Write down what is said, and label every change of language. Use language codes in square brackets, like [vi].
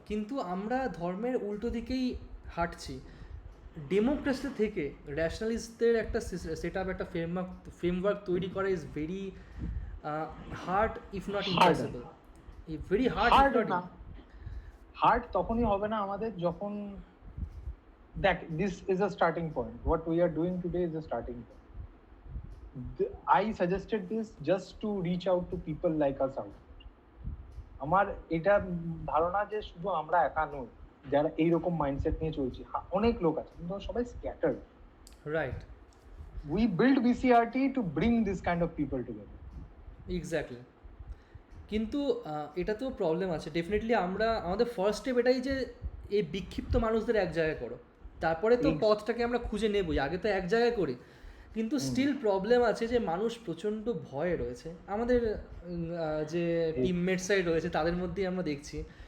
[bn] কিন্তু আমরা ধর্মের উল্টো দিকেই হাঁটছি। ডেমোক্রেসি থেকে র্যাশনালিস্টদের একটা সেট আপ, একটা ফ্রেমওয়ার্ক তৈরি করা [en] Is very hard if not hard, impossible. Very hard if hard not. [bn] না, [en] hard [bn] তখনই হবে না আমাদের যখন, দেখ, [en] This is a starting point, what we are doing today is a starting point. I suggested this just to reach out to people like us out there. [bn] আমার এটা ধারণা যে শুধু আমরা একা নই যারা এইরকম মাইন্ডসেট নিয়ে চলছি, অনেক লোক আছে, কিন্তু সবাই scattered. [en] Right, We build BCRT to bring this kind of people together. [bn] Exactly. কিন্তু এটা তো প্রবলেম আছে ডেফিনেটলি। আমাদের ফার্স্ট স্টেপ এটাই যে এই বিক্ষিপ্ত মানুষদের এক জায়গায় করো, তারপরে তো পথটাকে আমরা খুঁজে নেবই। আগে তো এক জায়গায় করি, কিন্তু স্টিল প্রবলেম আছে যে মানুষ প্রচণ্ড ভয়ে রয়েছে। আমাদের যে টিমমেটসরাই রয়েছে তাদের মধ্যেই আমরা দেখছি।